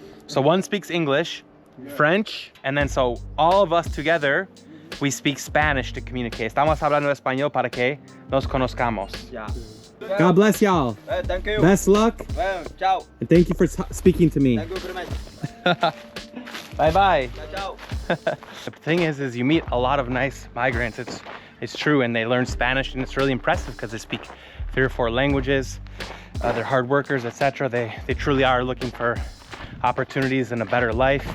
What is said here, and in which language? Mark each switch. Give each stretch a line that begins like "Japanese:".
English: So one speaks English, French, and then so all of us together, we speak Spanish to communicate.
Spanish: Estamos hablando español para que nos conozcamos.
English: Yeah. God bless y'all. Thank you. Best luck.
Italian: Ciao.
English: And thank you for speaking to me. Thank you very much. Bye-bye.
Italian: Ciao.
English: The thing is you meet a lot of nice migrants. It's true, and they learn Spanish, and it's really impressive because they speak 3 or 4 languages. They're hard workers, etc. They truly are looking for opportunities and a better life.